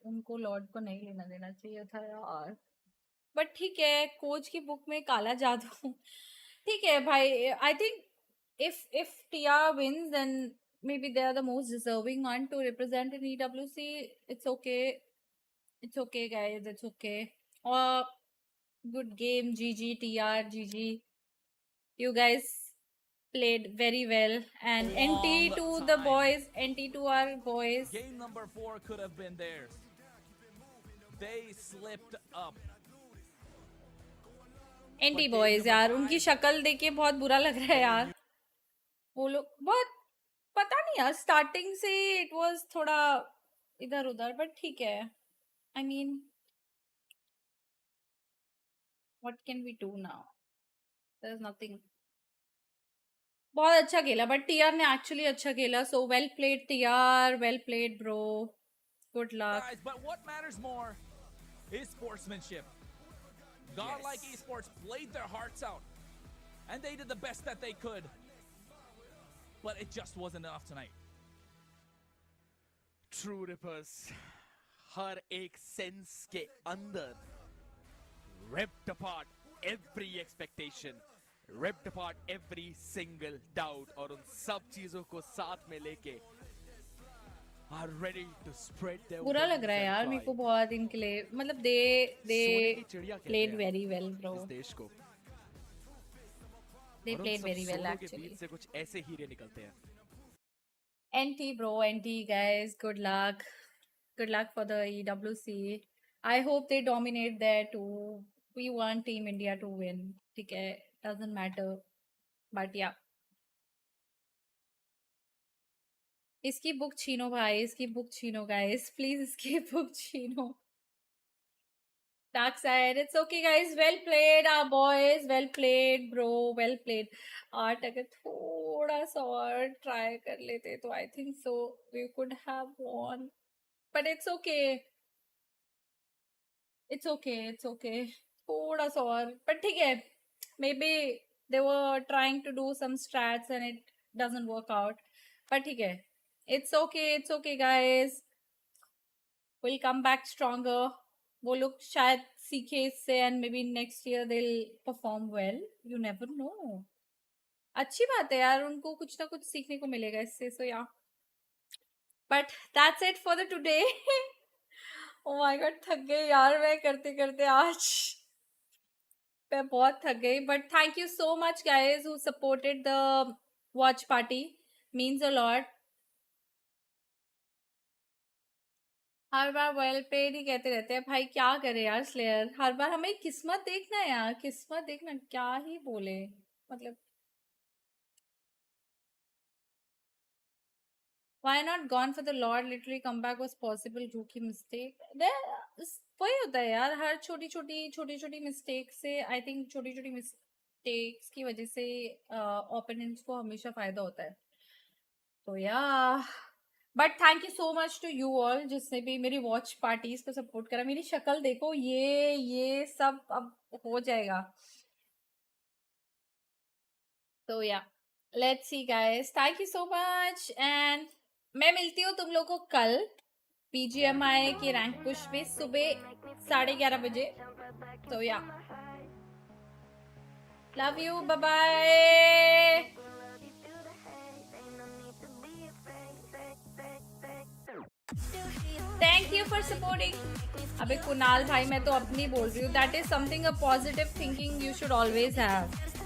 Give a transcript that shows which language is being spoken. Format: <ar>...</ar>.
<hi>उनको Lord को नहीं लेना देना चाहिए था यार. But ठीक है, कोच की बुक में काला जादू. ठीक है भाई.</hi> <en>I think if TR wins, then maybe they are the most deserving one to represent in EWC. It's okay. It's okay, guys. It's okay. Good game. GG, TR, GG. You guys played very well. And NT to the boys. NT to our boys. Game number 4 could have been theirs. They slipped up.</en> <hi>Anti boys यार, उनकी शक्ल देख के बहुत बुरा लग रहा है यार. वो लोग बहुत पता नहीं यार, स्टार्टिंग से इट वाज थोड़ा इधर उधर, बट ठीक है.</hi> <en>I mean what can we do now? There is nothing.</en> <hi>बहुत अच्छा खेला, बट टीआर ने एक्चुअली अच्छा खेला.</hi> <en>So well played TR, well played bro. Good luck. Guys, but what matters more is sportsmanship. Godlike Esports played their hearts out, and they did the best that they could. But it just wasn't enough tonight. True Rippers,</en> <hi>हर एक sense के अंदर</hi> <en>ripped apart every expectation, ripped apart every single doubt,</en> <hi>और उन सब चीजों को साथ में लेके</hi> <en>are ready to spread their</en> <hi>बुरा लग रहा है यार मेरे को बहुत इनके लिए.</hi> <en>मतलब they played very well, bro.</en> <hi>इस देश को.</hi> <en>They</en> <hi>और उन</hi> <en>played</en> <hi>सब</hi> <en>very well</en> <hi>सोलों के</hi> <en>actually.</en> <hi>बीच से कुछ ऐसे हीरे निकलते हैं.</hi> <en>NT bro, NT guys, good luck. Good luck for the EWC. I hope they dominate there too. We want Team India to win.</en> <hi>ठीक है,</hi> <en>doesn't matter. But yeah.</en> <hi>इसकी बुक छीनो भाई, इसकी बुक छीनो guys. Please इसकी book छीनो.</hi> <en>Dark side, it's okay guys. Well played, our boys. Well played, bro. Well played. Art</en> <hi>अगर थोड़ा सा और try कर लेते तो</hi> <en>I think so we could have won. But it's okay. It's okay. It's okay.</en> <hi>थोड़ा सा और.</hi> <en>But ठीक है. Maybe they were trying to do some strats and it doesn't work out. But ठीक है. It's okay. It's okay, guys. We'll come back stronger.</en> <hi>वो लोग शायद सीखे इससे</hi> <en>and maybe next year they'll perform well. You never know.</en> <hi>अच्छी बात है यार, उनको कुछ ना कुछ सीखने को मिलेगा इससे.</hi> <en>So yeah. But that's it for the today.</en> <hi>Oh my god, थक गई यार मैं करते करते आज. मैं बहुत थक गई.</hi> <en>But thank you so much guys who supported the watch party. Means a lot.</en> <hi>हर bar well played ही कहते रहते हैं भाई, क्या करे यार स्लेयर. हर बार हमें किस्मत देखना है यार, किस्मत देखना. क्या ही बोले मतलब.</hi> <en>Why not gone for the Lord? Literally comeback was possible. Rookie mistake.</en> <hi>वही होता है यार, हर छोटी छोटी मिस्टेक से आई थिंक छोटी छोटी मिस्टेक्स की वजह से ओपोनेंट्स को हमेशा फायदा होता है. तो यार</hi> <en>but thank you so much to you all</en> <hi>जिसने भी मेरी वॉच पार्टीज को सपोर्ट करा. मेरी शक्ल देखो, ये सब अब हो जाएगा.</hi> <en>तो या let's see guys, thank you so much. And</en> <hi>मैं मिलती हूँ तुम लोगों को कल PGMI की रैंक पुश भी सुबह 11:30 बजे.</hi> <en>So yeah. Love you. Bye bye. Thank you for supporting.</en> <hi>अबे कुणाल भाई मैं तो अपनी बोल रही हूँ.</hi> <en>That is something a positive thinking you should always have.</en>